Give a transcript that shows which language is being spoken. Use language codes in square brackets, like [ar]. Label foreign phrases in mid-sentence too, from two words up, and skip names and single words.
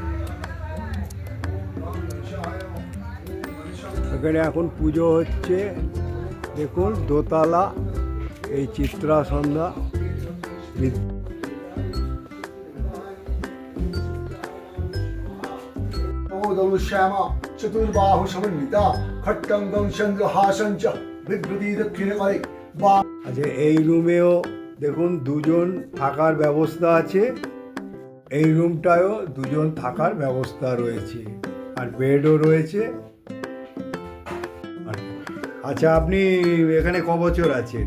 [bn] এখানে এখন পুজো হচ্ছে। দেখুন দোতলা এই চিত্রা সন্ধ্যা [sa] श्यामा चतुर्बाहु समन्विता खट्टंगं चंद्रहासं च बिभ्रति दक्षिणे करे। [bn] আচ্ছা, এই রুমেও দেখুন দুজন থাকার ব্যবস্থা আছে। এই রুমটায়ও দুজন থাকার ব্যবস্থা রয়েছে, আর বেডও রয়েছে। আচ্ছা, আপনি এখানে ক বছর আছেন?